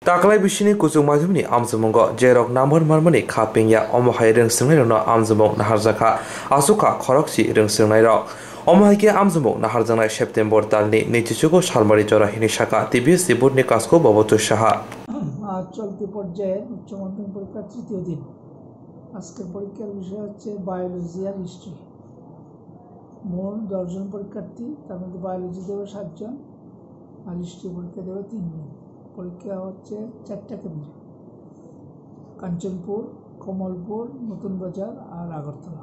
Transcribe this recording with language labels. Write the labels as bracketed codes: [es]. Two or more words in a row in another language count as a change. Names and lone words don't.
[trp] Taklai bisini kusung majumni amzumongo jerok namon marmani khapengya omohai rengsirnai rokno amzumong naharjaka asuka khoroksi rengsirnai rok omohaike amzumong naharjanai September talni nichichugo salmari jora hinisaka TBS boardni kasko babotu saha [bn] চলতি পর্যায়ে উচ্চ মাধ্যমিক পরীক্ষার তৃতীয় দিন আজকের পরীক্ষার বিষয় হচ্ছে বায়োলজি আর হিস্ট্রি। মোট 10 জন পরীক্ষার্থী, তার মধ্যে বায়োলজি দেবে 7 জন আর হিস্ট্রি পরীক্ষা দেবে 3 জন। পরীক্ষা হচ্ছে 4টা কেন্দ্রে: কাঞ্চনপুর, কমলপুর, নতুন বাজার আর আগরতলা।